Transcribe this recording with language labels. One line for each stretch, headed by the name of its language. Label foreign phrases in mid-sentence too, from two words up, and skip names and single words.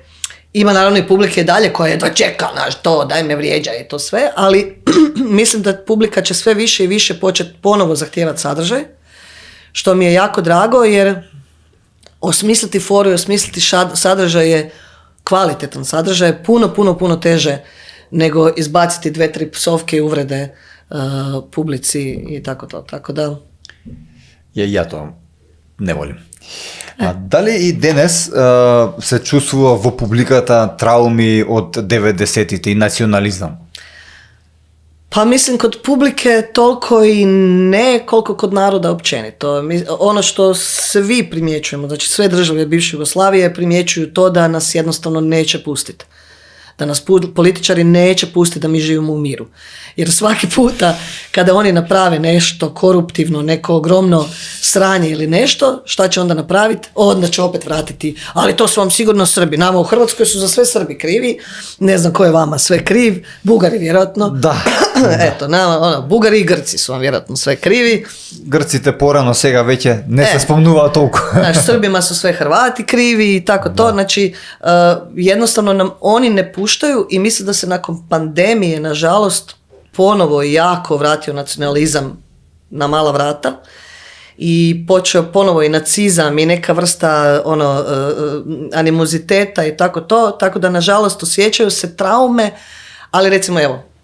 Croatian: Ima naravno i publike dalje koja je dočeka, daj me vrijeđa i to sve, ali mislim da publika će sve više i više početi ponovo zahtijevati sadržaj, što mi je jako drago jer osmisliti foru i osmisliti sadržaj je kvalitetan sadržaj, puno teže nego izbaciti 2-3 psovke i uvrede publici i tako to. Tako da... Ja to ne volim.
Macedonian: А дали и денес се чувствува во публиката трауми од 90-тите и национализам?
Croatian: Pa mislim kod publike toliko i ne koliko kod naroda općenito. Ono što svi primjećujemo, znači sve države bivše Jugoslavije primjećuju to da nas jednostavno neće pustiti. Da nas političari neće pustiti da mi živimo u miru. Jer svaki puta kada oni naprave nešto koruptivno, neko ogromno sranje ili nešto, šta će onda napraviti? Onda će opet vratiti, ali to su vam sigurno Srbi. Nama u Hrvatskoj su za sve Srbi krivi, ne znam ko je vama sve kriv, Bugari vjerojatno. Da. Eto, nama, Bugari i Grci su vam vjerojatno sve krivi.
Macedonian: Грците порано сега веќе не се спомнува толку.
Croatian: Znači, Srbima su sve Hrvati krivi i tako to. Znači, jednostavno nam oni ne puštaju i mislim da se nakon pandemije, nažalost, ponovo jako vratio nacionalizam na mala vrata i počeo ponovo i nacizam i neka vrsta animoziteta i tako to, tako da nažalost osjećaju se traume, ali recimo evo,